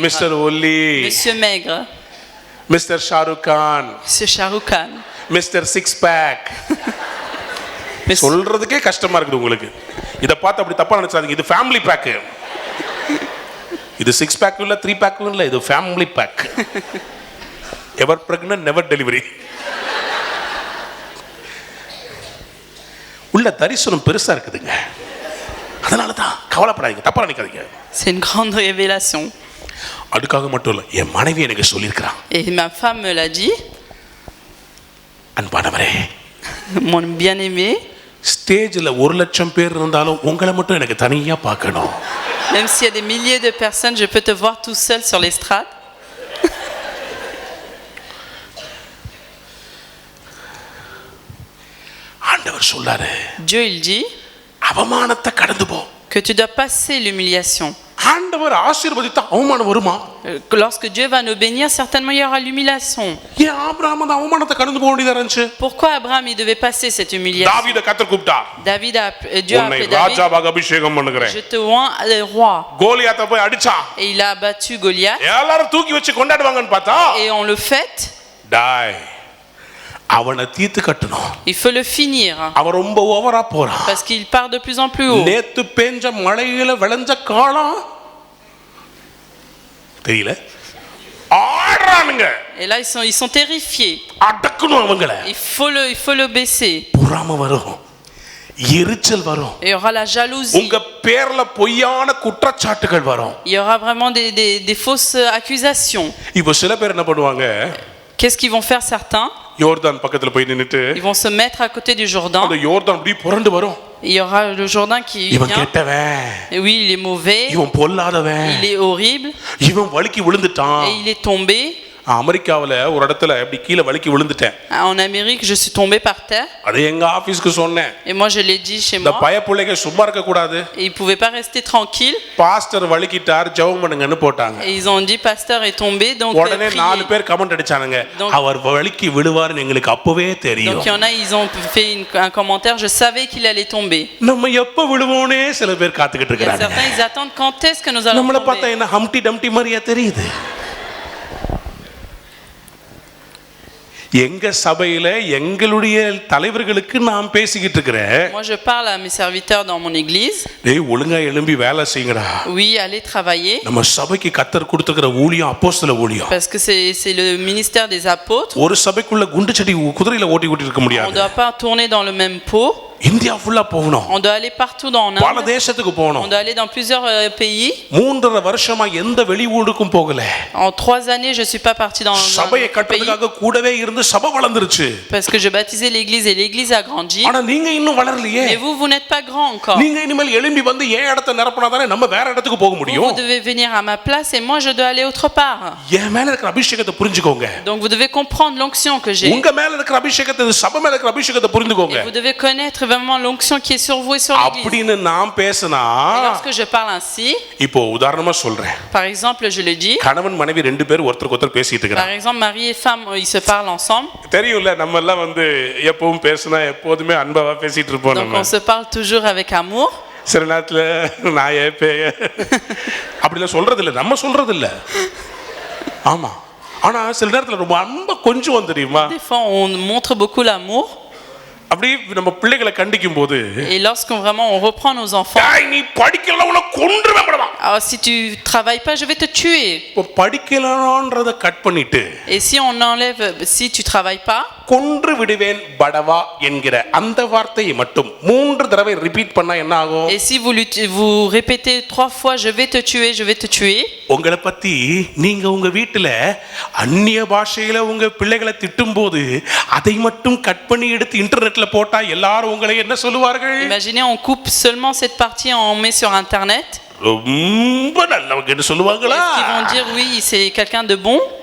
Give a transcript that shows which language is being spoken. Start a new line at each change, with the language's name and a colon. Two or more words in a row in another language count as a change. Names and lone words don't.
Tamil: மிஸ்டர் ஒல்லி,
French: Monsieur Maigre,
Tamil: மிஸ்டர் ஷாருக் கான்,
French: Monsieur Shah Rukh Khan.
English: Mister six pack.
French: Monsieur-
Tamil: சொல்றதுக்கே கஷ்டமா இருக்குது உங்களுக்கு. இத பார்த்து அப்படி தப்பா நினைச்சாதீங்க. இது
English: family pack.
Tamil: இது 6 பேக் இல்ல 3 பேக் இல்ல, இது
English: family pack. ever pregnant never delivery.
Tamil: உள்ள தரிசனம் பெருசா இருக்குதுங்க. அதனால தான் கவலைப்படாதீங்க, தப்பா நினைக்காதீங்க.
French: C'est une grande révélation.
Tamil: அதுக்காக மட்டும் இல்ல, என் மனைவி எனக்கு சொல்லியிருக்கிறான்.
French: Et ma femme me l'a dit,
Tamil: அன்பானவரே,
French: mon bien-aimé,
Tamil: ஸ்டேஜ்ல 1,00,000 பேர் இருந்தாலும் உங்களை மட்டும் எனக்கு தனியா பார்க்கணும்.
French: même s'il y a des milliers de personnes, je peux te voir tout seul sur l'estrade.
Tamil: ஆண்டவர் சொல்லாரு,
French: Dieu, il dit
Tamil: அவமானத்தை கடந்து போ.
French: que tu dois passer l'humiliation.
Tamil: ஆண்டவர் ஆசீர்வதித்தா அவமானம் வருமா?
French: Lorsque Dieu va nous bénir, certainement il y aura l'humiliation.
Tamil: ஏன் ஆபிரகாம் அந்த அவமானத்தை கடந்து போக வேண்டியதா இருந்துச்சு?
French: Pourquoi Abraham il devait passer cette humiliation?
Tamil: தாவீதை கர்த்தர் கூப்பிட்டார்.
French: Dieu a
Tamil: உன்னை
French: appelé David.
Tamil: ராஜாவாக அபிஷேகம் பண்ணுகிறேன்.
French: Je te oins roi.
Tamil: கோலியாத்தை போய் அடிச்சான்.
French: Et il a abattu Goliath.
Tamil: எல்லாரும் தூக்கி வச்சு கொண்டாடுவாங்கன்னு பார்த்தா,
French: Et on le fête.
Tamil: டாய், அவனை தீத்து கட்டணும்.
French: Il faut le finir.
Tamil: அவன் ரொம்ப ஓவரா போறான்.
French: Parce qu'il part de plus en plus haut.
Tamil: நேத்து பெஞ்ச மழையில விளைஞ்ச காலம் தெரியல, ஆடுறானுங்க.
French: Et là ils sont terrifiés.
Tamil: அடக்கணும் அவங்கள.
French: Il faut le baisser.
Tamil: பொறாமை வரும், எரிச்சல் வரும்,
French: Et il y aura la jalousie.
Tamil: உங்க பேர்ல பொய்யான குற்றச்சாட்டுகள் வரும்.
French: Il y aura vraiment des fausses accusations.
Tamil: இப்போ சில பேர் என்ன பண்ணுவாங்க,
French: Qu'est-ce qu'ils vont faire certains?
Tamil: யோர்தான் பக்கத்துல போய் நின்னுட்டு
French: Ils vont se mettre à côté du Jourdain.
Tamil: அந்த யோர்தான் அப்படியே புரண்டு வரும்.
French: Il y aura le Jourdain qui
Tamil: இவன்
French: vient.
Tamil: கெட்டவன்,
French: Et oui, il est mauvais.
Tamil: இவன் பொல்லாதவன்,
French: Il est horrible.
Tamil: இவன் வழுக்கி விழுந்துட்டான்.
French: Et il est tombé.
Tamil: அமெரிக்காவுல ஒரு இடத்துல அப்படி கீழே வழுக்கி விழுந்துட்டேன்.
French: En Amérique, je suis tombé par terre.
Tamil: அது எங்க ஆபீஸ்க்கு சொன்னேன்.
French: Et moi, je l'ai dit chez
Tamil: இந்த
French: moi.
Tamil: பய பிள்ளைங்க சும்மா இருக்க கூடாது.
French: Et ils ne pouvaient pas rester tranquilles.
Tamil: பாஸ்டர் வழுக்கிட்டார், ஜெபம் பண்ணுங்கன்னு போட்டாங்க.
French: Et ils ont dit, pasteur est tombé, donc
Tamil: உடனே 4
French: priez.
Tamil: பேர் கமெண்ட் அடிச்சானுங்க,
French: Donc-
Tamil: அவர் வழுக்கி விழுவாருன்னு எங்களுக்கு அப்பவே தெரியும்.
French: Donc il y en a, ils ont fait un commentaire, je savais qu'il allait tomber.
Tamil: நம்ம எப்ப விழுவோனே சில பேர் காத்துக்கிட்டு
French: Il y a
Tamil: இருக்காங்க.
French: certains, ils attendent quand est-ce que nous allons
Tamil: நம்மள பார்த்தா
French: tomber.
Tamil: என்ன ஹம்டி டம்டி மாதிரியா தெரியுது? எங்க சபையில எங்களுடைய தலைவர்களுக்கு நான் பேசிக்கிட்டு இருக்கிறேன்.
French: Moi, je parle à mes serviteurs dans mon église.
Tamil: டேய், ஒழுங்கா எழும்பி வேலை செய்யுங்கடா.
French: Oui, allez travailler.
Tamil: நம்ம சபைக்கு கர்த்தர் கொடுத்திருக்கிற ஊழியம் அப்போஸ்தல ஊழியம்.
French: Parce que c'est le ministère des apôtres.
Tamil: ஒரு சபைக்குள்ள குண்டு செடி குதிரையில ஓட்டி இருக்க
French: On ne
Tamil: முடியாது.
French: doit pas tourner dans le même pot.
Tamil: இந்தியா ஃபுல்லா போகணும்.
French: On doit aller partout dans
Tamil: பல
French: Inde.
Tamil: தேசத்துக்கு
French: On
Tamil: போகணும்.
French: doit aller dans plusieurs pays.
Tamil: 3.5 வருஷமா எந்த வெளி ஊருக்கும் போகல.
French: En 3 années, je suis pas partie dans un
Tamil: சபையை
French: autre pays.
Tamil: கட்டுறதுக்காக கூடவே இருந்து சபை வளர்ந்துருச்சு.
French: Parce que je baptisais l'église et l'église a grandi.
Tamil: ஆனா நீங்க இன்னும் வளரலையே.
French: Et vous, vous n'êtes pas grand encore.
Tamil: நீங்க இனிமேல் எழும்பி வந்து ஏன் இடத்தை நிரப்பினா தானே நம்ம வேற இடத்துக்கு போக
French: Vous
Tamil: முடியும்.
French: devez venir à ma place et moi, je dois aller autre part.
Tamil: என் மேல இருக்கிற அபிஷேகத்தை புரிஞ்சுக்கோங்க.
French: Donc vous devez comprendre l'onction que j'ai.
Tamil: உங்க மேல இருக்கிற அபிஷேகத்தை, சபை மேல இருக்கிற அபிஷேகத்தை புரிந்துக்கோங்க.
French: Et vous devez connaître vraiment l'onction qui est sur vous et sur l'église.
Tamil: அப்படின்னு நான் பேசினா,
French: Et lorsque je parle ainsi,
Tamil: இப்போ உதாரணமா சொல்றேன்.
French: par exemple, je le dis,
Tamil: கணவன் மனைவி 2 பேர் ஒருத்தருக்கு ஒருத்தர் பேசிட்டு
French: par
Tamil: இருக்காங்க.
French: exemple, mari et femme, ils se parlent ensemble.
Tamil: தெரியும்ல, நம்ம எல்லாம் வந்து எப்பவும் பேசினா எப்போதுமே அன்பாவா பேசிட்டு இருப்போம்.
French: Donc
Tamil: நம்ம
French: on se parle toujours avec amour.
Tamil: சில நேரத்துல நாயே பேய அப்படிலாம் சொல்றது இல்ல, நம்ம சொல்றது இல்ல. ஆமா, ஆனா சில நேரத்துல ரொம்ப அன்பா கொஞ்சம் தெரியுமா?
French: Des fois, on montre beaucoup l'amour.
Tamil: அப்படி நம்ம பிள்ளைகளை கண்டிக்கும் போது,
French: Et lorsqu'on vraiment on reprend nos enfants,
Tamil: டேய், நீ படிக்கல உன்னை கொன்றுவேன் படவா.
French: alors si tu travailles pas, je vais te tuer.
Tamil: இப்போ படிக்கலன்றத கட் பண்ணிட்டு,
French: Et si on enlève, si tu travailles pas,
Tamil: கொன்று விடுவேன் படவா என்கிற அந்த வார்த்தையை மட்டும் 3 தடவை ரிப்பீட் பண்ணா என்ன ஆகும்?
French: et si vous répétez 3 fois, je vais te tuer, je vais te tuer.
Tamil: உங்களை பத்தி நீங்க உங்க வீட்டுல அந்நிய பாஷையில உங்க பிள்ளைகளை திட்டும்போது அதை மட்டும் கட் பண்ணி எடுத்து இன்டர்நெட்ல போட்டா எல்லாரும் உங்களை என்ன சொல்லுவார்கள்?
French: Imaginez, on coupe seulement cette partie et on met sur internet.
Tamil: ரொம்ப நல்லவங்க சொல்லுவாங்களா?
French: Est-ce qu'ils vont dire oui, c'est quelqu'un de bon?